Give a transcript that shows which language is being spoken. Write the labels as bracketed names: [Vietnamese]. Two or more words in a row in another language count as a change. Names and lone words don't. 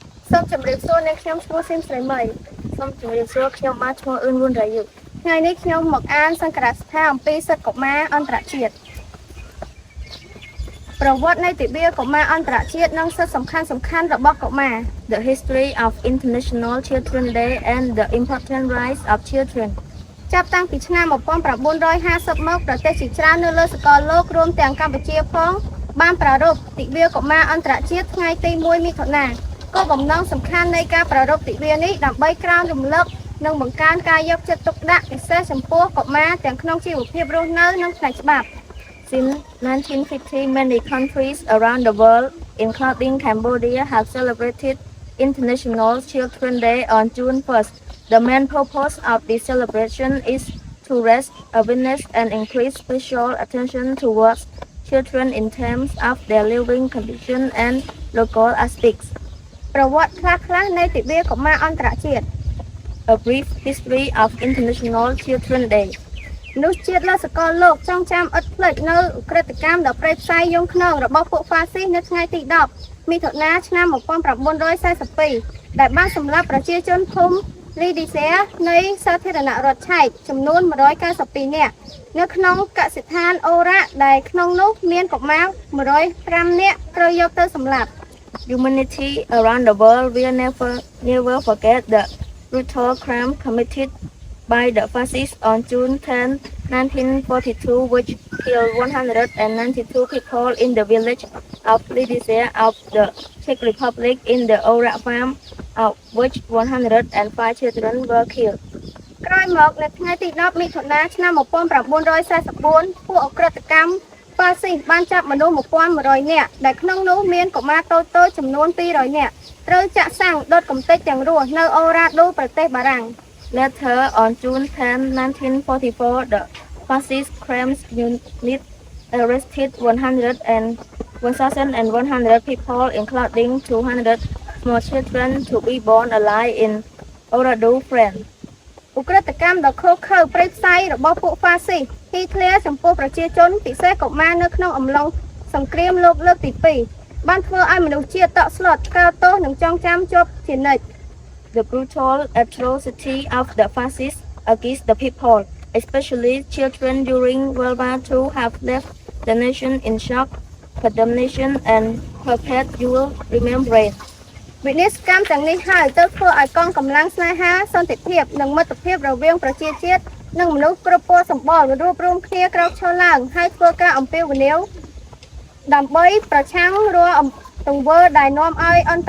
[Khmer] សូមជម្រាបសួរអ្នកខ្ញុំឈ្មោះស៊ីមស្រីមីសូមជម្រាបសួរខ្ញុំបានឈ្មោះអឿនវុនរាយុថ្ងៃនេះខ្ញុំមកអានសង្ក្រាស្ថាអំពីសិទ្ធិកុមារអន្តរជាតិប្រវត្តិនៃ ទិវាកុមារអន្តរជាតិនិងសិទ្ធិសំខាន់ៗរបស់កុមារ [English] The history of International Children Day and the important rights of children [Khmer] ចាប់តាំង ពីឆ្នាំ1950មកប្រទេសជាច្រើននៅលើសកលលោករួមទាំងកម្ពុជាផងបានប្រារព្ធទិវាកុមារអន្តរជាតិថ្ងៃទី1មិថុនាគោលបំណងសំខាន់នៃការប្រារព្ធទិវានេះដើម្បីក្រើនរំលឹកនិងបង្កើនការយកចិត្តទុកដាក់ពិសេសចំពោះកុមារទាំងក្នុងជីវភាពរស់នៅនិងផ្នែកច្បាប់ [English] Since 1950, many countries around the world, including Cambodia, have celebrated International Children's Day on June 1st. The main purpose of this celebration is to raise awareness and increase special attention towards children in terms of their living conditions and local aspects. [Khmer] ប្រវត្តិខ្លះៗនៃទិវាកុមារអន្តរជាតិ [English] A brief history of International Children's Day [Khmer] មនុស្សជាតិលើសកលលោកចងចាំឥតភ្លេចនៅឧក្រិដ្ឋកម្មដ៏ប្រេតផ្សាយយង់ឃ្នងរបស់ពួកហ្វាស៊ីសនៅថ្ងៃទី10មិថុនាឆ្នាំ 1942ដែលបានសម្លាប់ប្រជាជនភូមិលីឌីសេនៃសាធារណរដ្ឋឆែកចំនួន 192នាក់នៅក្នុងកសិដ្ឋានអូរ៉ាដែលក្នុងនោះមានកុមារ105នាក់ត្រូវយកទៅសម្លាប់ [English] Humanity around the world will never forget the brutal crime committed by the fascists on June 10, 1942, which killed 192 people in the village of Lidice of the Czech Republic in the Ora farm, of which 105 children were killed. [Khmer] ក្រោយមកនៅថ្ងៃទី10មិថុនាឆ្នាំ1944ពួកអក្រិតកម្មហ្វាស៊ីសបានចាប់ មនុស្ស1100នាក់ដែលក្នុងនោះមានកុមារតូចៗចំនួន200នាក់ត្រូវចាក់សាំងដុតកំទេចទាំងរស់នៅអូរ៉ាដូប្រទេសបារាំង [English] Later on June 10, 1944, the fascist crime unit arrested 1,100 people, including 200 small children, to be born alive in Orado, France. [Khmer] ឧក្រិដ្ឋកម្មដ៏ឃោរឃៅព្រៃផ្សៃរបស់ពួកហ្វាស៊ីសហ៊ីតលែរចំពោះប្រជាជនពិសេសកុមារនៅក្នុងអំឡុងសង្គ្រាមលោកលើកទី2បានធ្វើឲ្យមនុស្សជាតិតក់ស្លុតកើទោសនិងចងចាំជាប់ជានិច្ច [English] The brutal atrocity of the fascists against the people, especially children during World War II, have left the nation in shock, condemnation, and perpetual remembrance. [Khmer] វិនិស្សកម្មទាំងនេះហើយទៅធ្វើឲ្យកងកម្លាំងស្នេហាសន្តិភាពនិងមិត្តភាពរវាងប្រជាជាតិនិងមនុស្សគ្រប់ពណ៌សម្បុររួបរวม គ្នាក្រោកឈរឡើងហើយធ្វើការអំពាវនាវដើម្បីប្រឆាំងរាល់ទង្វើដែលនាំឲ្យអន្ត